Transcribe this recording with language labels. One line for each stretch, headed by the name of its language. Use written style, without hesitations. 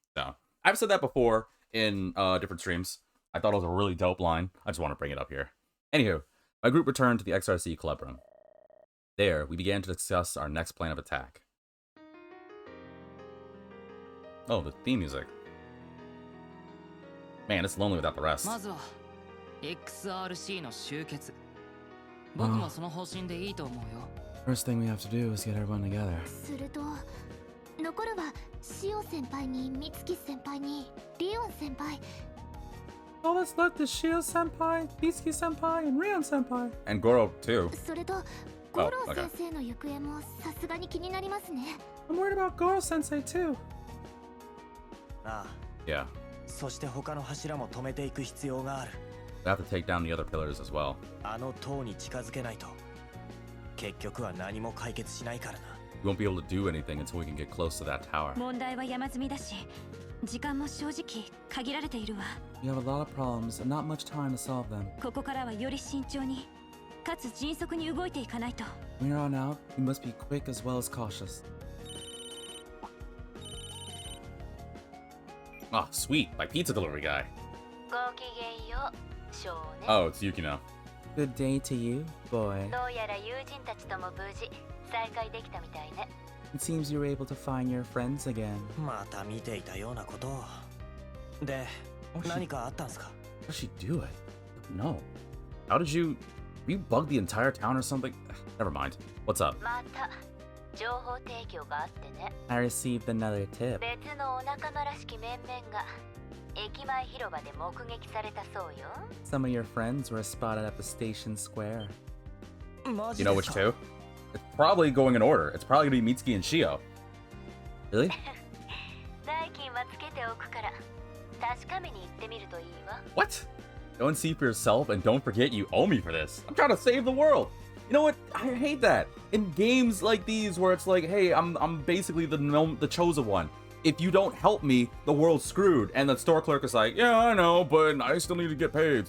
English: So, I've said that before in different streams. I thought it was a really dope line. I just want to bring it up here. Anywho, my group returned to the XRC club room. There, we began to discuss our next plan of attack. Oh, the theme music. Man, it's lonely without the rest.
Japanese: まずは XRC の集結。僕もその方針でいいと思うよ。
English: First thing we have to do is get everyone together.
Japanese: すると残るはシオ先輩に美月先輩にリオン先輩。
English: All that's left is Shio senpai, Mitsuki senpai, and Rion senpai. And Goro, too.
Japanese: それとゴロ先生の行方もさすがに気になりますね。
English: I'm worried about Goro sensei too.
Japanese: ああ。
English: Yeah.
Japanese: そして他の柱も止めていく必要がある。
English: We have to take down the other pillars as well.
Japanese: あの塔に近づけないと結局は何も解決しないからな。
English: We won't be able to do anything until we can get close to that tower.
Japanese: 問題は山積みだし、時間も正直限られているわ。
English: We have a lot of problems and not much time to solve them.
Japanese: ここからはより慎重に、かつ迅速に動いていかないと。
English: From here on out, we must be quick as well as cautious. Oh, sweet. My pizza delivery guy.
Japanese: ごきげんよう少年。
English: Oh, it's Yukino. Good day to you, boy.
Japanese: どうやら友人たちとも無事再会できたみたいね。
English: It seems you were able to find your friends again.
Japanese: また見ていたようなことを。で、何かあったんすか？
English: How did she do it? No. How did you bug the entire town or something? Never mind. What's up?
Japanese: また情報提供があってね。
English: I received another tip.
Japanese: 別のお仲間らしき面々が駅前広場で目撃されたそうよ。
English: Some of your friends were spotted at the station square. You know which two? It's probably going in order. It's probably gonna be Mitsuki and Shio. Really?
Japanese: 代金はつけておくから確かめに行ってみるといいわ。
English: What? Go and see for yourself, and don't forget you owe me for this. I'm trying to save the world. You know what? I hate that. In games like these where it's like, hey, I'm basically the chosen one. If you don't help me, the world's screwed. And the store clerk is like, yeah, I know, but I still need to get paid.